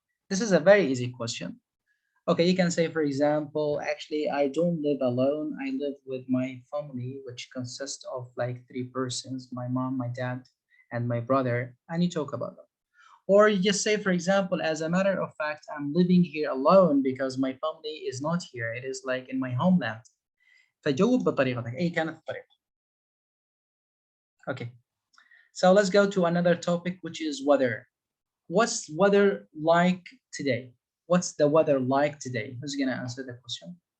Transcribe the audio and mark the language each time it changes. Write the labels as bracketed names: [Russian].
[English] This is a very easy question. Okay, you can say, for example, actually, I don't live alone. I live with my family, which consists of like 3 persons, my mom, my dad, and my brother, and you talk about them. Or you just say, for example, as a matter of fact, I'm living here alone because my family is not here. It is like in my homeland. [Arabic] فجاوب بطريقتك أي كانت الطريقة. [English] Okay, so let's go to another topic, which is weather. What's weather like today? What's the weather like today? Who's gonna answer the question?